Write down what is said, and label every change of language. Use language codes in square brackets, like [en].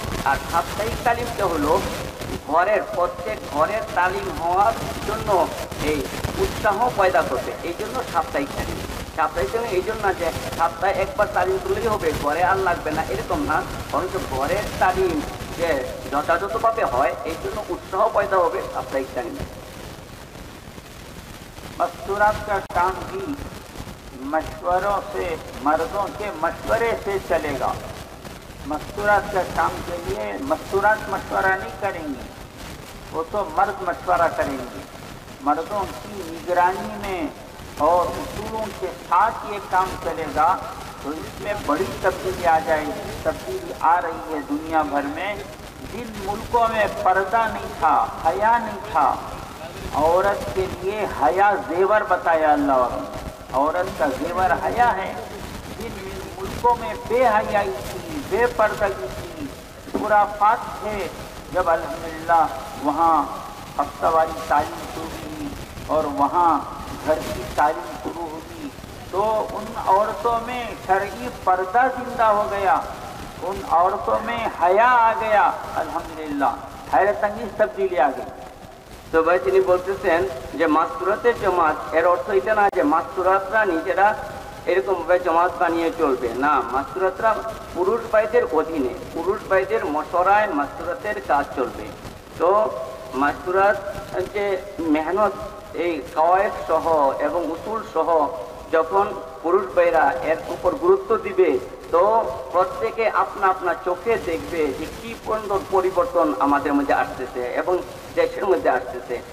[bn] আর সাপ্তাহিক তালিমটা হলো ঘরের প্রত্যেক ঘরের তালিম হওয়ার জন্য এই উৎসাহ পয়দা করবে। এই জন্য সাপ্তাহিক তালিম। সাপ্তাহিক তালিম এই জন্য না যে সপ্তাহে একবার তালিম করলেই হবে, ঘরে আর লাগবে না, এরকম না, বরঞ্চ ঘরের তালিম যে যথাযথভাবে হয় এই জন্য উৎসাহ পয়দা হবে সাপ্তাহিক তালিমে। [hi] मस्तूरात का काम भी मशवरों से, मर्दों के मशवरे से चलेगा। मस्तूरात का काम के लिए मस्तूरात मशवरा नहीं करेंगी, वो तो मर्द मशवरा करेंगे। मर्दों की निगरानी में और उसूलों के साथ ये काम चलेगा, तो इसमें बड़ी तब्दीली आ जाएगी। तब्दीली आ रही है दुनिया भर में। जिन मुल्कों में पर्दा नहीं था, हया नहीं था, औरत के लिए हया जेवर बताया अल्लाह वालों ने, औरत का जेवर हया है। जिन मुल्कों में बेहयाई थी, बेपर्दगी थी, खुराफात थे, जब अल्हम्दुलिल्लाह वहाँ हफ्तावारी तालीम शुरू हुई और वहाँ घर की तालीम शुरू हुई, तो उन औरतों में शरई पर्दा जिंदा हो गया, उन औरतों में हया आ गया। अल्हम्दुलिल्लाह हैरत अंगेज तब्दीली आ गई। [bn] তো ভাই তিনি বলতেছেন যে মাস্তুরাতের জমাত, এর অর্থ এটা না যে মাস্তুরাতরা নিজেরা এরকম ভাবে জমাত বানিয়ে চলবে না। মাস্তুরাতরা পুরুষ ভাইদের অধীনে, পুরুষ ভাইদের মশরায় মাস্তুরাতের কাজ চলবে। তো মাস্তুরাত যে মেহনত, এই কাওয়ায়েদ সহ এবং উসুল সহ যখন পুরুষ ভাইরা এর উপর গুরুত্ব দিবে, তো প্রত্যেকে আপনা আপনা চোখে দেখবে যে কি পরিবর্তন আমাদের মধ্যে আসতেছে এবং দেশের মধ্যে আসতেছে।